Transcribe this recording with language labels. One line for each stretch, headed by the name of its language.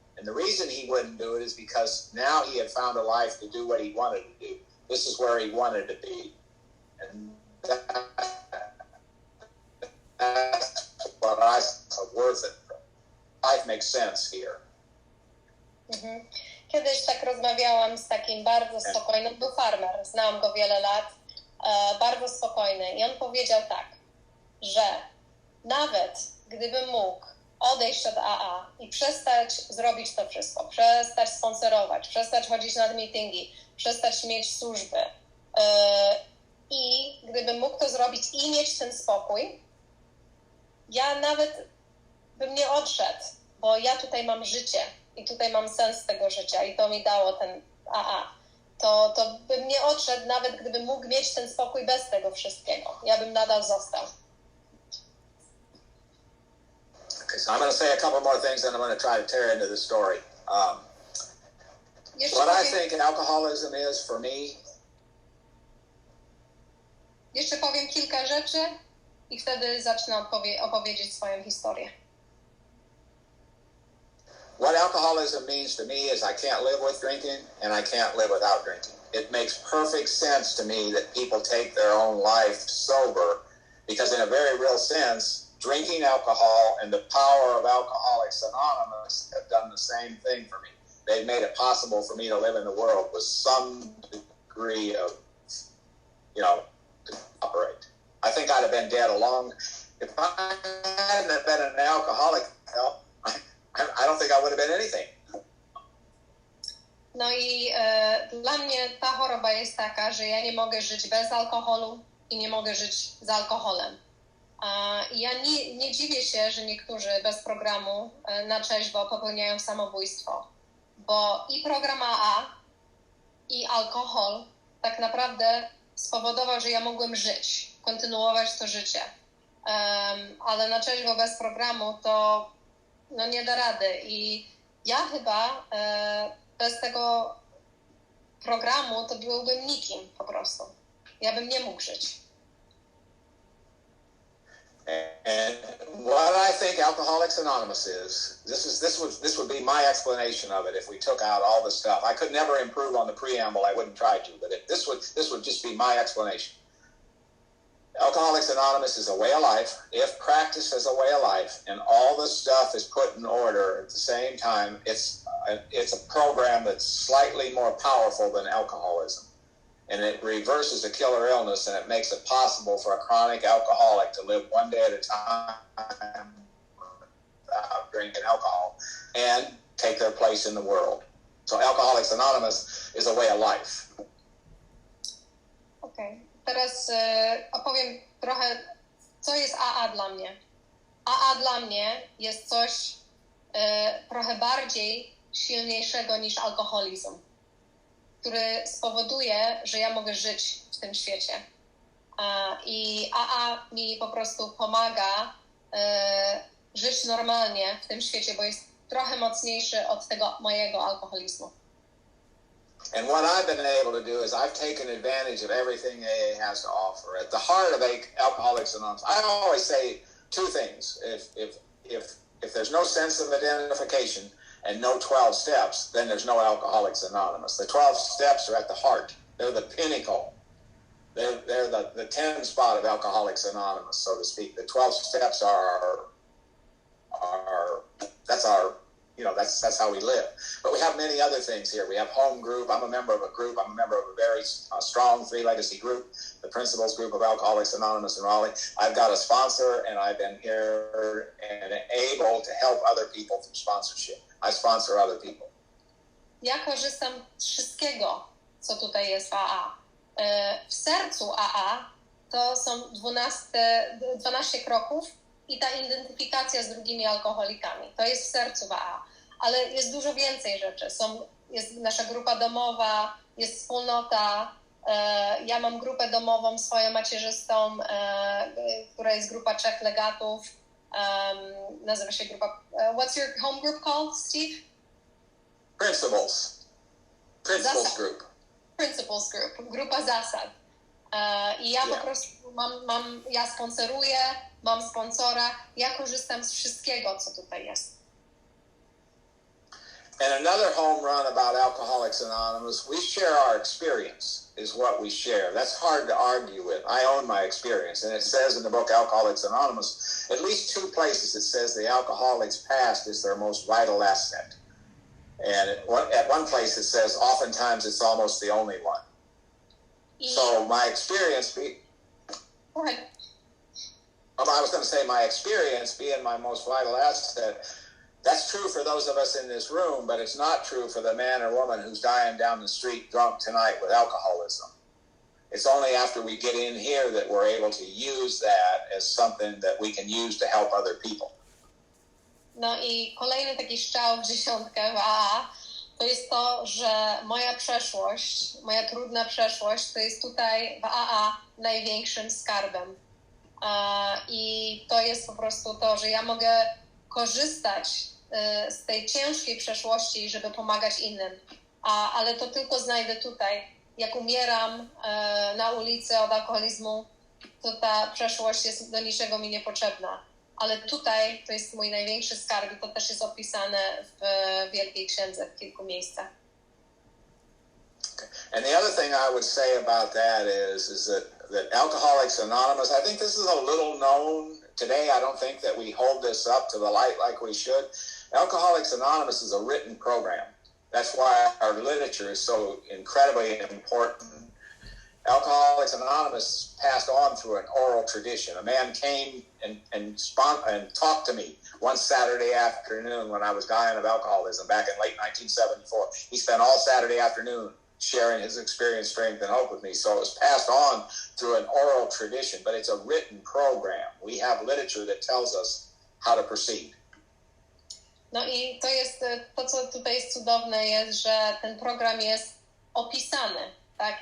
English: And the reason he wouldn't do it is because now he had found a life to do what he wanted to do. This is where he wanted to be. And that's what I saw worth it. Life makes sense here. Mhm.
Polish: Kiedyś tak rozmawiałam z takim bardzo spokojnym, był farmer, znałam go wiele lat, bardzo spokojny i on powiedział tak, że nawet gdybym mógł odejść od AA i przestać zrobić to wszystko, przestać sponsorować, przestać chodzić na meetingi, przestać mieć służby i gdybym mógł to zrobić i mieć ten spokój, ja nawet bym nie odszedł, bo ja tutaj mam życie i tutaj mam sens tego życia i to mi dało ten AA. To bym nie odszedł, nawet gdybym mógł mieć ten spokój bez tego wszystkiego. Ja bym nadal został.
English: Okay, so I'm going to say a couple more things and I'm going to try to tear into the story. What I think alcoholism is for me.
Polish: Jeszcze powiem kilka rzeczy i wtedy zacznę opowiedzieć swoją historię.
English: What alcoholism means to me is I can't live with drinking and I can't live without drinking. It makes perfect sense to me that people take their own life sober because in a very real sense, drinking alcohol and the power of Alcoholics Anonymous have done the same thing for me. They've made it possible for me to live in the world with some degree of, to operate. I think I'd have been dead if I hadn't been an alcoholic. I don't think I would have been anything.
Polish: No i dla mnie ta choroba jest taka, że ja nie mogę żyć bez alkoholu i nie mogę żyć z alkoholem. Ja nie dziwię się, że niektórzy bez programu na trzeźwo popełniają samobójstwo, bo i program AA, i alkohol tak naprawdę spowodował, że ja mogłem żyć, kontynuować to życie. Ale na trzeźwo bez programu to nie da rady. I ja chyba bez tego programu to byłbym nikim po prostu. Ja bym nie mógł żyć.
English: And what I think Alcoholics Anonymous is, this would be my explanation of it if we took out all the stuff. I could never improve on the preamble, I wouldn't try to, but this would just be my explanation. Alcoholics Anonymous is a way of life, if practiced as a way of life, and all the stuff is put in order at the same time. It's a program that's slightly more powerful than alcoholism. And it reverses a killer illness, and it makes it possible for a chronic alcoholic to live one day at a time without drinking alcohol and take their place in the world. So Alcoholics Anonymous is a way of life. Okay.
Polish: Teraz opowiem trochę, co jest AA dla mnie. AA dla mnie jest coś trochę bardziej silniejszego niż alkoholizm, który spowoduje, że ja mogę żyć w tym świecie. I AA mi po prostu pomaga żyć normalnie w tym świecie, bo jest trochę mocniejszy od tego mojego alkoholizmu.
English: And what I've been able to do is I've taken advantage of everything AA has to offer. At the heart of Alcoholics Anonymous, I always say two things. If there's no sense of identification and no 12 steps, then there's no Alcoholics Anonymous. The 12 steps are at the heart. They're the pinnacle. They're the 10 spot of Alcoholics Anonymous, so to speak. The 12 steps are that's our, that's how we live. But we have many other things here. We have home group. I'm a member of a group. I'm a member of a very strong three legacy group, the Principles Group of Alcoholics Anonymous in Raleigh. I've got a sponsor, and I've been here and able to help other people through sponsorship. I sponsor other people.
Polish: Ja korzystam z wszystkiego, co tutaj jest w AA. W sercu AA to są 12 kroków i ta identyfikacja z drugimi alkoholikami. To jest w sercu w AA. Ale jest dużo więcej rzeczy. Jest nasza grupa domowa, jest wspólnota. Ja mam grupę domową swoją macierzystą, która jest grupa 3 legatów. Nazywa się grupa...
English: what's your home group called, Steve? Principles Group.
Polish: Principles Group. Grupa zasad. I ja po prostu ja sponsoruję, mam sponsora, ja korzystam z wszystkiego, co tutaj jest.
English: And another home run about Alcoholics Anonymous, we share our experience, is what we share. That's hard to argue with. I own my experience. And it says in the book Alcoholics Anonymous, at least 2 places it says the alcoholic's past is their most vital asset. And at one place it says, oftentimes it's almost the only one. So my experience, Go ahead. I was going to say my experience being my most vital asset, that's true for those of us in this room, but it's not true for the man or woman who's dying down the street drunk tonight with alcoholism. It's only after we get in here that we're able to use that as something that we can use to help other people.
Polish: No i kolejny taki strzał w dziesiątkę w AA to jest to, że moja przeszłość, moja trudna przeszłość to jest tutaj w AA największym skarbem. I to jest po prostu to, że ja mogę korzystać z tej ciężkiej przeszłości, żeby pomagać innym. Ale to tylko znajdę tutaj. Jak umieram na ulicy od alkoholizmu, to ta przeszłość jest do niczego mi niepotrzebna. Ale tutaj to jest mój największy skarb i to też jest opisane w Wielkiej Księdze w kilku miejscach.
English: And the other thing I would say about that is that Alcoholics Anonymous, I think this is a little known today. I don't think that we hold this up to the light like we should. Alcoholics Anonymous is a written program. That's why our literature is so incredibly important. Alcoholics Anonymous passed on through an oral tradition. A man came and talked to me one Saturday afternoon when I was dying of alcoholism back in late 1974. He spent all Saturday afternoon sharing his experience, strength, and hope with me. So it was passed on through an oral tradition, but it's a written program. We have literature that tells us how to proceed.
Polish: No i to jest to, co tutaj jest cudowne, jest, że ten program jest opisany, tak?